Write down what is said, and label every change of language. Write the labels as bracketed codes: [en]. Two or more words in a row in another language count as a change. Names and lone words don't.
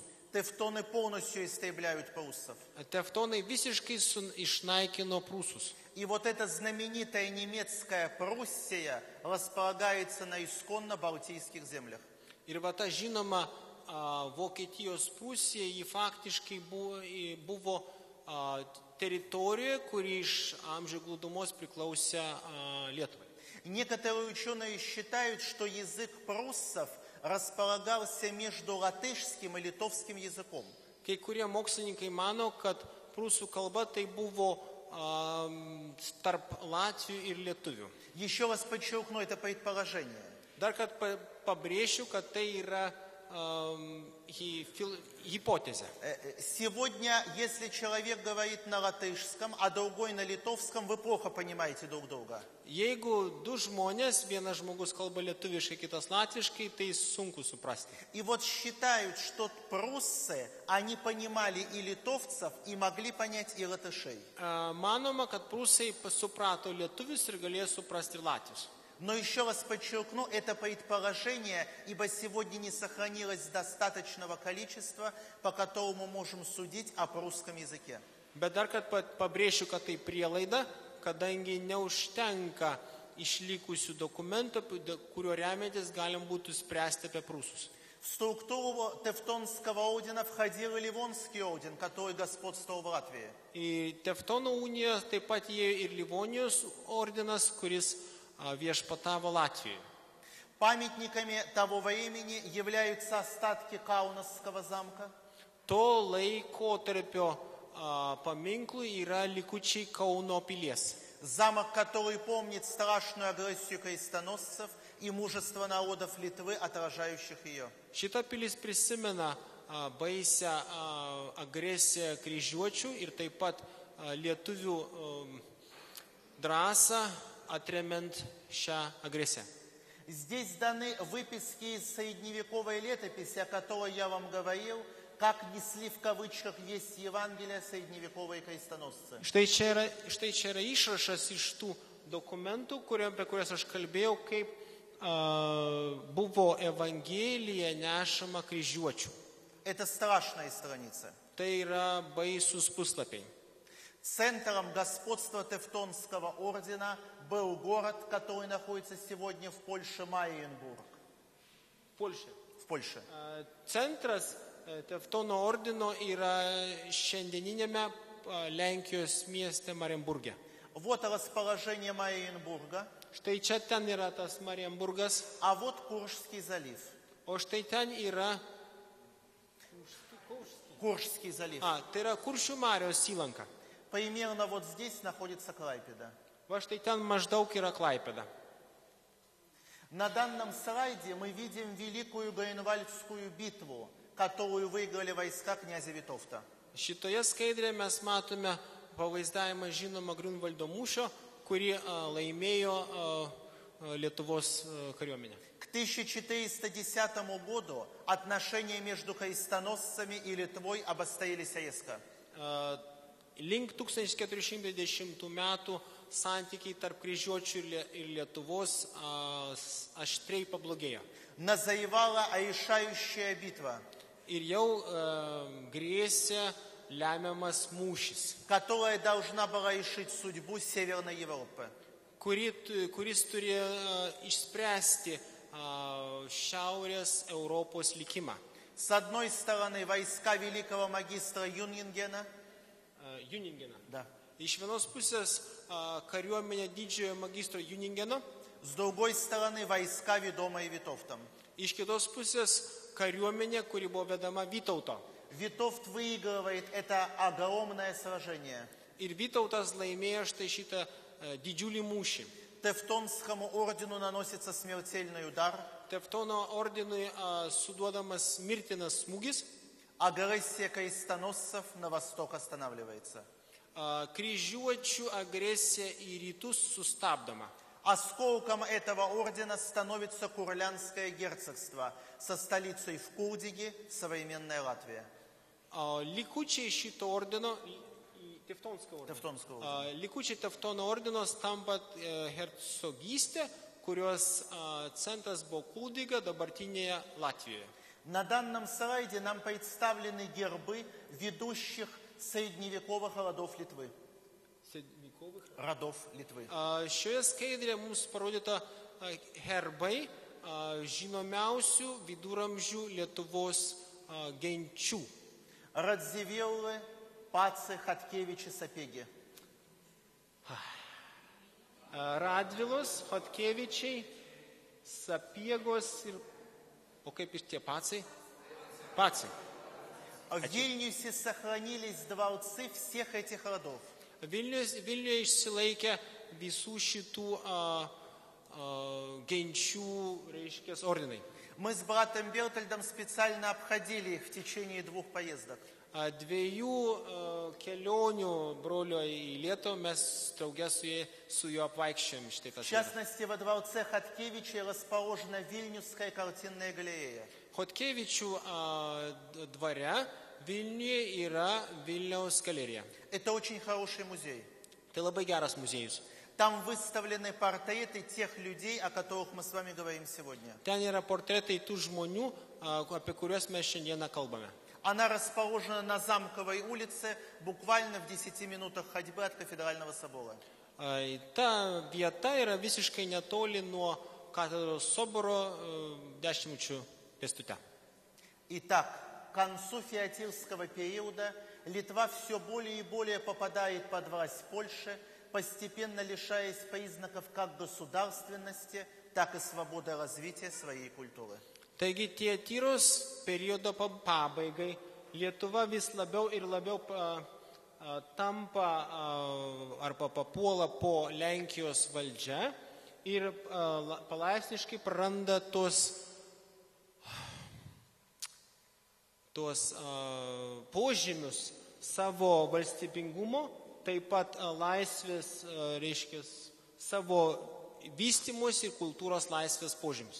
[ru] Тевтоны полностью истребляют прусов. [lt] Tevtonai visiškai išnaikino prūsus. [ru] И вот эта знаменитая немецкая Пруссия располагается на исконно балтийских землях. [lt] Ir va ta žinoma Vokietijos Prūsija, ji faktiškai buvo teritorija, kuri iš amžių glūdumos priklausė Lietuvai. [ru] Некоторые ученые считают, что язык пруссов располагался между латышским и литовским языком. [lt] Kai kurie mokslininkai mano, kad prūsų kalba tai buvo tarp latvių ir lietuvių. [ru] Еще раз подчеркну это предположение. [lt] Dar kad pabrėšiu, kad tai yra гипотеза. [ru] Сегодня, если человек говорит на латышском, а другой на литовском, вы плохо понимаете друг друга. [lt] Jeigu du žmonės, vienas žmogus kalba lietuviškai, kitas latviškai, tai sunku suprasti. [ru] И вот считают, что пруссы, они понимали и литовцев, и могли понять и латышей. [lt] Manoma, kad prūsai suprato lietuvius ir galėjo suprasti ir latvius. [ru] Но еще раз подчеркну, это предположение, ибо сегодня не сохранилось достаточного количества, по которому можем судить о прусском языке. [lt] Bet dar kad pabrėšiu, kad tai prielaida, kadangi neužtenka išlikusių dokumentų, kurio remiantis galim būtų spręsti apie prūsus. [ru] В структуру Тевтонского ордена входил и Ливонский орден, который господствовал в Латвии. [lt] Į Tevtono uniją taip pat įėjo ir Livonijos ordinas, kuris viešpatavo Latvijoje. [ru] Памятниками того времени являются остатки Каунасского замка. [lt] To laikotarpio paminklui yra likučiai Kauno pilies. [ru] Замок, который помнит страшную агрессию крестоносцев и мужество народов Литвы, отражающих ее. [lt] Šita pilis prisimena baisę agresiją kryžiuočių ir taip pat lietuvių drąsą atremiant šią agresiją. [ru] Здесь даны выписки из средневековой летописи, о которой я вам говорил, как несли в кавычках весть Евангелия средневековые крестоносцы. [lt] Štai čia yra išrašas iš tų dokumentų, apie kurias aš kalbėjau, kaip buvo Evangelija nešama kryžiuočių. [ru] Это страшная страница. [lt] Tai yra baisus puslapiai. [ru] Центром господства Тевтонского ордена был город, который находится сегодня в Польше, Мариенбург. В Польше. [lt] Centras Tevtono ordino yra šiandieninėme Lenkijos mieste Marienburge. [ru] Вот расположение Мариенбурга. [lt] Štai čia ten yra tas Marienburgas, [ru] А вот Куршский залив. [lt] o štai ten yra [ru] Куршский залив. [lt] tai yra Kuršių Marios įlanka. [ru] Примерно вот здесь находится Клайпеда. [lt] Va štai ten maždaug yra Klaipėda. [ru] На данном слайде мы видим Великую Грюнвальдскую битву, которую выиграли войска князя Витовта. [lt] Šitoje skaidrėje mes matome pavaizdavimą žinomą Griunvaldo mūšio, kurį laimėjo Lietuvos kariuomenė. [ru] К 1410 году отношения между крестоносцами и Литвой обострились резко. [lt] Link 1410 metų santykiai tarp kryžiuočių ir Lietuvos aštriai pablogėjo. [ru] Назревала решающая битва, [lt] Ir jau grėsė lemiamas mūšis, [ru] которая должна была решить судьбу Северной Европы. [lt] kuris turėjo išspręsti Šiaurės Europos likimą. [ru] С одной стороны войска великого магистра Юнингена, да. [lt] Iš vienos pusės kariuomenė didžiojo magistro Juningeno, [ru] С другой стороны войска, ведомые Витовтом. [lt] iš kitos pusės kariuomenė, kuri buvo vedama Vytauto. [ru] Витовт выигрывает это огромное сражение. [lt] Ir Vytautas laimėjo štai šitą didžiulį mūšį. [ru] Тевтонскому ордену наносится смертельный удар. [lt] Tevtono ordinui suduodamas mirtinas smūgis. [ru] Агрессия крестоносцев на восток останавливается. [lt] Kryžiuočių agresija į rytus sustabdoma. [ru] Осколком этого ордена становится Курлянское герцогство со столицей в Курдиге, современная Латвия. [lt] Likučiai šito ordino, likučiai Tevtono ordino tampa hercogystė, kurios centras buvo Kuldyga, dabartinėje Latvijoje. [ru] На данном слайде нам представлены гербы ведущих средневековых родов Литвы. [lt] Šioje skaidrėje mums parodyta herbai žinomiausių viduramžių Lietuvos genčių. [ru] Радзивиллы, Пацы, Хаткевичи, Сапеги. [lt] Radvilos, Chodkevičiai, Sapiegos ir... O kaip iš tie Pacai? Pacai. [ru] В Вильнюсе сохранились дворцы всех этих родов. [lt] Vilniuje išsilaikė visų šitų genčių, reiškės, ordinai. [ru] Мы с братом Бертольдом специально обходили их в течение 2 поездок. [lt] 2 kelionių brolio į Lietuvą mes draugę su juo apvaikščiojom štai tą. [ru] В частности, во дворце Хаткевичей расположена Вильнюсская картинная галерея. [lt] Chodkevičių dvare Vilniuje yra Vilniaus galerija. [ru] Это очень хороший музей. [lt] Tai labai geras muziejus. [ru] Там выставлены портреты тех людей, о которых мы с вами говорим сегодня. [lt] Ten yra portretai tų žmonių, apie kuriuos mes šiandieną kalbame. [ru] Она расположена на Замковой улице, буквально в 10 минутах ходьбы от Кафедрального собора. [lt] Ta vieta yra visiškai netoli nuo katedros soboro 10 minučių pėstute. [ru] Итак, к концу феодальского периода Литва все более и более попадает под власть Польши, постепенно лишаясь признаков как государственности, так и свободы развития своей культуры. [lt] Taigi Tyros periodo pabaigai Lietuva vis labiau ir labiau tampa arba papuola po Lenkijos valdžia ir palaipsniškai praranda tos tuos požymius savo valstybingumo, taip pat laisvės, reiškia, savo vystymus ir kultūros laisvės požymius.